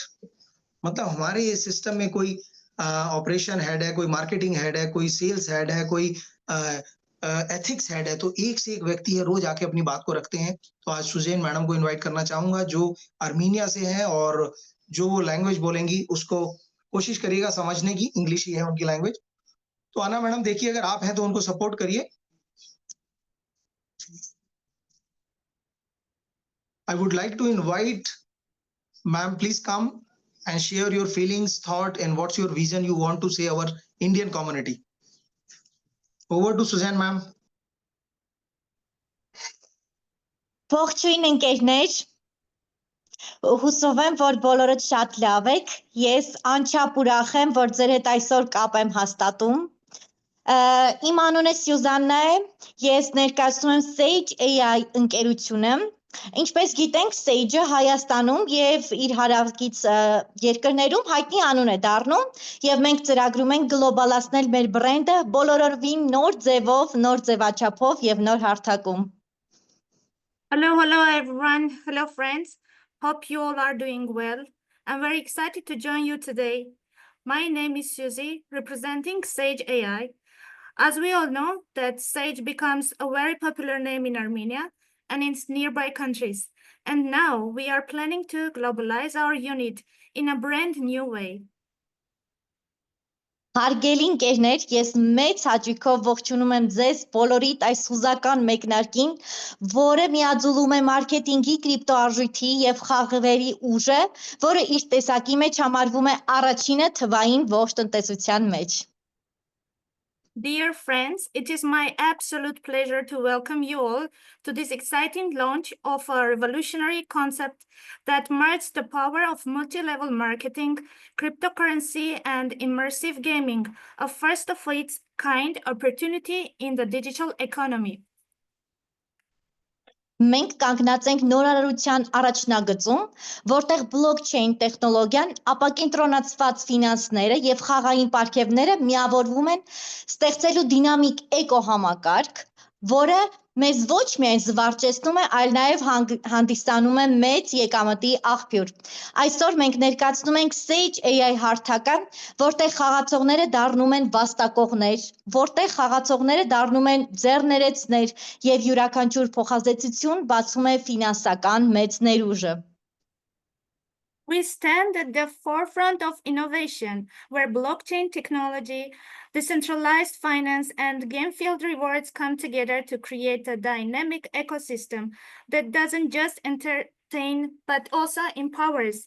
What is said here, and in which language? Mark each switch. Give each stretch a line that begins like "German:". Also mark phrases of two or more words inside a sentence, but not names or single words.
Hindi: मतलब हमारे ये सिस्टम में कोई
English: operation head
Hindi: है, कोई
English: marketing head
Hindi: है, कोई
English: sales head
Hindi: है, कोई
English: ethics head
Hindi: है, तो एक से एक व्यक्ति है, रोज आके अपनी बात को रखते हैं। तो आज सुजैन मैडम को इनवाइट करना चाहूंगा, जो अर्मेनिया से हैं, और जो वो लैंग्वेज बोलेंगी उसको कोशिश करिएगा समझने की, इंग्लिश ही है उनकी लैंग्वेज। तो आना मैडम, देखिए अगर आप हैं तो उनको सपोर्ट करिए।
English: I would like to invite ma'am, please come and share your feelings, thought, and what's your vision you want to say our Indian community. Over to Suzanne, ma'am.
Armenian: Ողջույն ընկերներ, հուսով եմ, որ բոլորդ շատ լավ եք, ես անչափ ուրախ եմ, որ ձեր հետ այսօր կապ եմ հաստատում, իմ անունը Սյուզաննա է, ես ներկայացնում եմ Sage AI ընկերությունը, ինչպես գիտենք Sage-ը Հայաստանում և իր հարակից երկրներում հայտնի անուն է դառնում և մենք ծրագրում ենք գլոբալացնել մեր բրենդը բոլորովին նոր ձևով, նոր ձևաչափով և նոր հարթակում։
English: Hello everyone. Hello friends. Hope you all are doing well. I'm very excited to join you today. My name is Suzy, representing Sage AI. As we all know, that Sage becomes a very popular name in Armenia and in nearby countries. And now we are planning to globalize our unit in a brand new way.
Armenian: Հարգելի ընկերներ, ես մեծ հաճույքով ողջունում եմ ձեզ բոլորիդ այս հուզական մեկնարկին, որը միաձուլում է մարքեթինգի, կրիպտոարժույթի և խաղերի ուժը, որը իր տեսակի մեջ համարվում է առաջինը թվային ողջ տնտեսության մեջ։
English: Dear friends, it is my absolute pleasure to welcome you all to this exciting launch of a revolutionary concept that merges the power of multi-level marketing, cryptocurrency, and immersive gaming, a first of its kind opportunity in the digital economy.
Armenian: Մենք կանգնած ենք նորարարության առաջնագծում, որտեղ բլոկչեյն տեխնոլոգիան, ապակենտրոնացված ֆինանսները և խաղային պարգևները միավորվում են ստեղծելու դինամիկ էկոհամակարգ, որը մեզ ոչ միայն զվարճեցնում է, այլ նաև հանդիսանում է մեծ եկամտի աղբյուր։ Այսօր մենք ներկայացնում ենք Sage AI հարթակը, որտեղ խաղացողները դառնում են վաստակողներ, որտեղ խաղացողները դառնում են ձեռներեցներ և յուրաքանչյուր փոխազդեցություն բացում է ֆինանսական մեծ ներուժը։
English: We stand at the forefront of innovation, where blockchain technology, decentralized finance, and game-field rewards come together to create a dynamic ecosystem that doesn't just entertain, but also empowers.